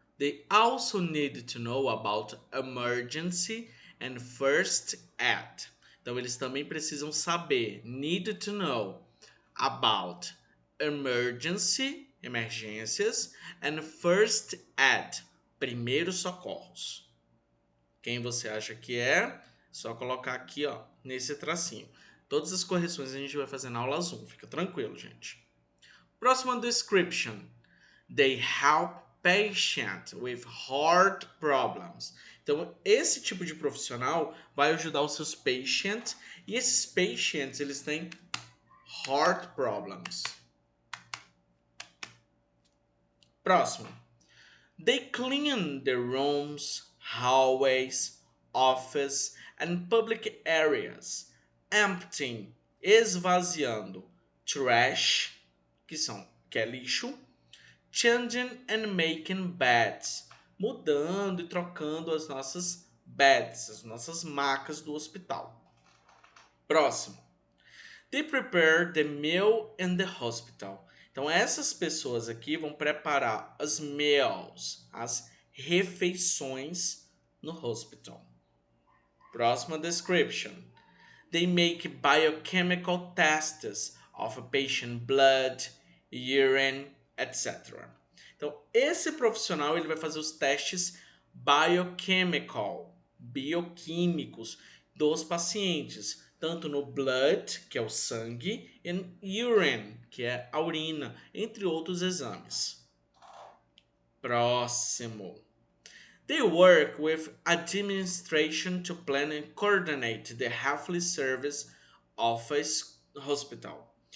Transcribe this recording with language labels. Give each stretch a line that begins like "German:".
English: They also need to know about emergency and first aid.
Portuguese: Então eles também precisam saber,
English: need to know about emergency,
Portuguese: emergências,
English: and first aid,
Portuguese: primeiros socorros. Quem você acha que é? Só colocar aqui, ó, nesse tracinho. Todas as correções a gente vai fazer na aula Zoom. Fica tranquilo, gente. Próxima description.
English: They help patient with heart problems.
Portuguese: Então, esse tipo de profissional vai ajudar os seus patients. E esses patients, eles têm
English: heart problems.
Portuguese: Próximo.
English: They clean the rooms, hallways, office and public areas, emptying,
Portuguese: esvaziando, trash, que é lixo,
English: changing and making beds,
Portuguese: mudando e trocando as nossas beds, as nossas macas do hospital. Próximo.
English: They prepare the meal in the hospital.
Portuguese: Então essas pessoas aqui vão preparar as meals, as refeições no hospital. Próxima description.
English: They make biochemical tests of a patient blood, urine, etc.
Portuguese: Então, esse profissional ele vai fazer os testes biochemical, bioquímicos dos pacientes, tanto no blood, que é o sangue, e urine, que é a urina, entre outros exames. Próximo.
English: They work with administration to plan and coordinate the health service of a hospital.